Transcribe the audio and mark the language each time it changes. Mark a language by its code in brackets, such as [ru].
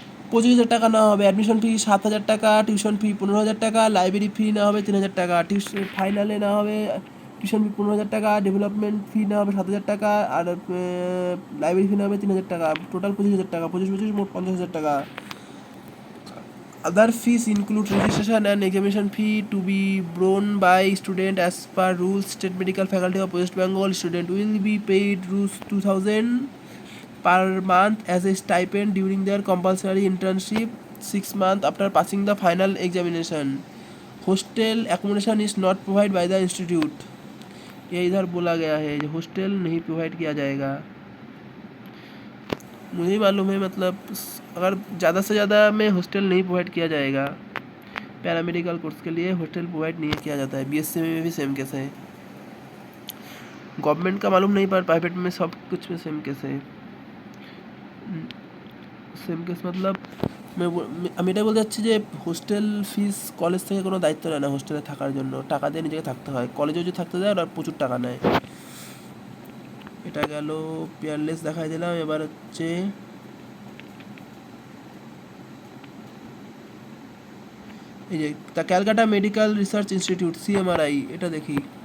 [bn] 25,000 টাকা নেওয়া হবে, অ্যাডমিশন ফি 7,000 টাকা, টিউশন ফি 15,000 টাকা, লাইব্রেরি ফি নেওয়া হবে 3,000 টাকা, ফাইনালে নেওয়া হবে টিউশন ফি 15,000 টাকা, ডেভেলপমেন্ট ফি নেওয়া হবে 7,000 টাকা, আর লাইব্রেরি ফি নেওয়া হবে 3,000 টাকা। টোটাল 25,000 টাকা, 25 মোট 50,000 টাকা। [en] Other fees include registration and examination fee to be borne by student as per rules. State Medical Faculty of West Bengal student will be paid Rs 2,000 per month as a stipend during their compulsory internship 6 months after passing the final examination. Hostel accommodation is not provided by the institute. [hi] ये इधर बोला गया है कि hostel नहीं provide किया जाएगा। मुझे ही मालूम है, मतलब अगर ज़्यादा से ज़्यादा में हॉस्टल नहीं प्रोवाइड किया जाएगा। पैरामेडिकल कोर्स के लिए हॉस्टल प्रोवाइड नहीं किया जाता है। BSc में भी सेम केस है। गवर्नमेंट का मालूम नहीं, पर प्राइवेट में सब कुछ में सेम केस है। [bn] সেম কেস মতলব আমি এটাই বলতে চাচ্ছি যে হোস্টেল ফিস কলেজ থেকে কোনো দায়িত্ব নেয় না। হোস্টেলে থাকার জন্য টাকা দিয়ে নিজেকে থাকতে হয়। কলেজেও যদি থাকতে দেয় ওরা প্রচুর টাকা নেয়। এটা গেল পিয়ারলেস দেখাই দিলাম। এবার হচ্ছে এই যে the Calcutta medical research institute CMRI, এটা দেখি।